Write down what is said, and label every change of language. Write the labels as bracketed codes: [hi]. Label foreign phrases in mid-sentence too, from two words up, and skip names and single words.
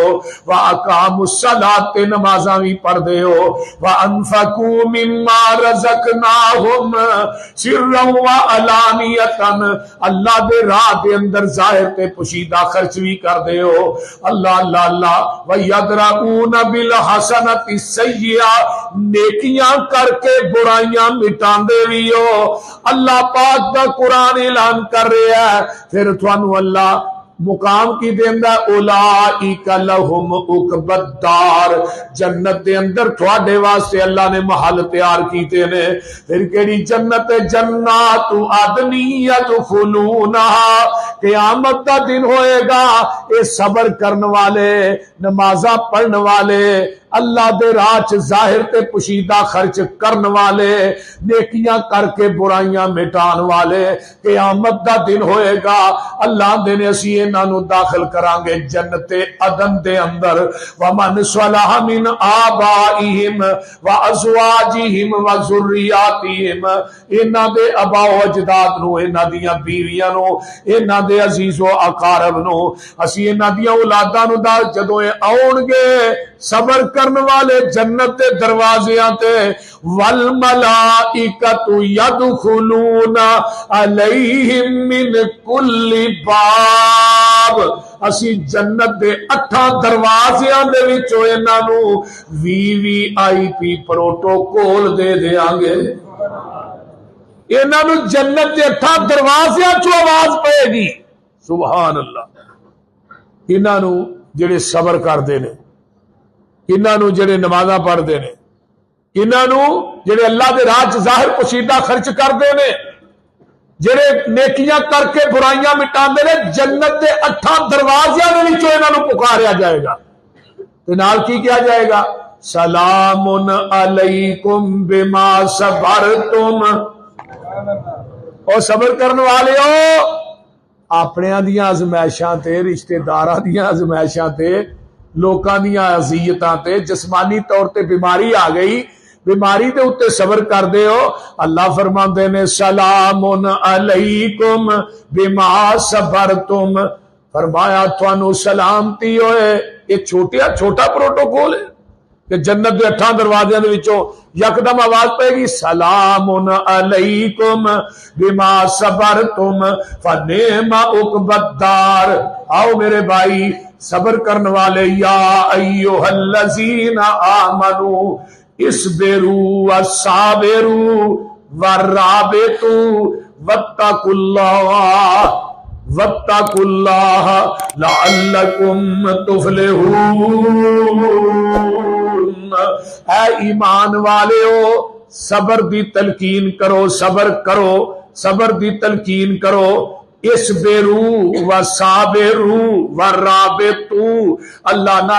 [ar] واقاموا الصلاۃ [pa] نمازاں بھی پڑھ دے ہو [ar] وانفقوا مما رزقناہم سرا وعلانیۃ [pa] اللہ دے راہ دے اندر ظاہر تے پوشیدہ خرچ بھی کر دے ہو اللہ اللہ اللہ [ar] وَيَدْرَؤُونَ بِالْحَسَنَةِ السَّيِّئَةِ [pa] نیکیاں کر کے برائیاں مٹاندے بھی ہو اللہ پاک دا قرآن اعلان کر رہا ہے پھر تھانو اللہ مقام کی دیندا [ar] اولائک لہم عقبی الدار [pa] جنت دے اندر تھوڑے واسطے اللہ نے محل تیار کیتے نے پھر کیڑی جنت [ar] جنات عدن یدخلونہا [pa] قیامت دا دن ہوئے گا اے صبر کرن والے نمازاں پڑھن والے اللہ دے راہ چ ظاہر تے پوشیدہ خرچ کرن والے نیکیاں کر کے برائیاں مٹان والے قیامت دا دن ہوئے گا اللہ دے نے اسی انہاں نو داخل کران گے جنت عدن دے اندر [ar] ومن صلح من آبائہم وازواجہم وذریاتہم [pa] انہاں دے آباء و اجداد نو انہاں دیاں بیویاں نو انہاں دے عزیز و اقارب نو اسی انہاں دیاں اولاداں نو دا جدوں آؤن گے صبر کرن والے جنت دے دروازیاں تے [ar] والملائکۃ یدخلون علیہم من کل باب [pa] اسی جنت دے 8 دروازیاں دے وچوں انہاں نو VVIP پروٹوکول دے دیاں گے انہاں نو جنت دے 8 دروازیاں چوں آواز پئے گی سبحان اللہ انہاں نو جڑے صبر کردے نے انہاں نو جڑے نمازاں پڑھدے نے انہاں نو جڑے اللہ دے راہ چ ظاہر پوشیدہ خرچ کردے نے جڑے نیکیاں کر کے برائیاں مٹاندے نے جنت دے 8 دروازیاں دے وچوں انہاں نو پکاریا جائے گا تے نال کی کیا جائے گا [ar] سلام علیکم بما صبرتم [pa] او صبر کرن والےو اپنیاں دیاں آزمائشاں تے رشتہ داراں دیاں آزمائشاں تے لوکاں دیاں اذیتاں تے جسمانی طور تے بیماری آ گئی بیماری دے اوتے صبر کر دے ہو اللہ فرماندے نے [ar] سلام علیکم بما صبرتم [pa] فرمایا تانوں سلامتی ہوئے یہ چھوٹا پروٹوکول ہے کہ [ar] جنت دے 8 دروازیاں دے وچوں یکدم آواز پائے گی سلام علیکم بما صبرتم فنعم عقبی الدار [pa] آؤ میرے بھائی صبر کرن والے [ar] یا ایھا الذین آمنو اصبروا وصابروا ورابطوا واتقوا اللہ لعلکم تفلحون [pa] اے ایمان والےو صبر دی تلقین کرو صبر دی تلقین کرو [ar] اسبروا وصابروا ورابطوا [pa] اللہ نہ